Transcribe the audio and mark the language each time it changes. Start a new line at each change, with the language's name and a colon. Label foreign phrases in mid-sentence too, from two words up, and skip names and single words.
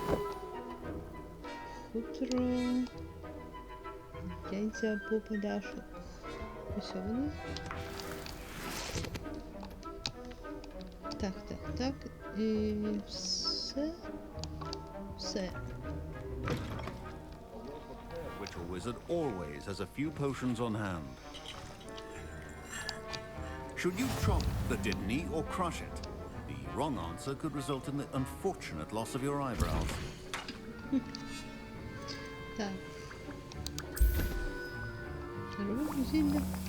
Ukrainian: Хутро. Яйця по подашок. Ось вони. Так, так, так. І все. Все.
English: Witcher Wizard always has a few potions on hand. Should you chop the Didney or crush it? The wrong answer could result in the unfortunate loss of your eyebrows.
Ukrainian: Так. Робимо зілля.